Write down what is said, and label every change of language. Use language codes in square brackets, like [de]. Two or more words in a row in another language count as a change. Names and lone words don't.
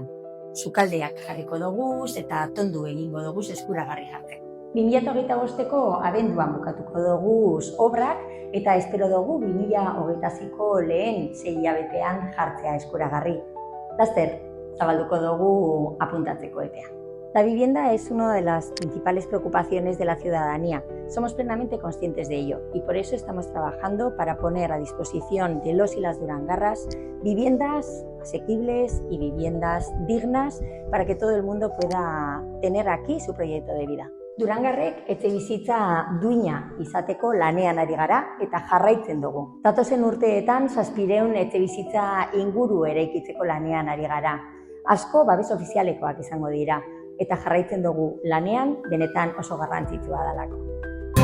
[eu] Sukaldeak jarriko doguz eta tondu egingo doguz eskuragarri jartzeko. 2025ko abenduan bukatuko doguz obrak eta espero dugu 2026ko lehen 6 hilabetean jartzea eskuragarri. Laster, zabalduko dugu apuntatzeko epea. [es] La vivienda es una de las principales preocupaciones de la ciudadanía. Somos plenamente conscientes de ello y por eso estamos trabajando para poner a disposición de los y las durangarras viviendas asequibles y viviendas dignas para que todo el mundo pueda tener aquí su proyecto de vida. [eu] Durangarrek etxebizitza duina izateko lanean ari gara eta jarraitzen dugu. Datozen urteetan 700 etxebizitza inguru eraikitzeko lanean ari gara. Asko babes ofizialekoak izango dira eta jarraitzen dugu lanean benetan oso garrantzitsua delako.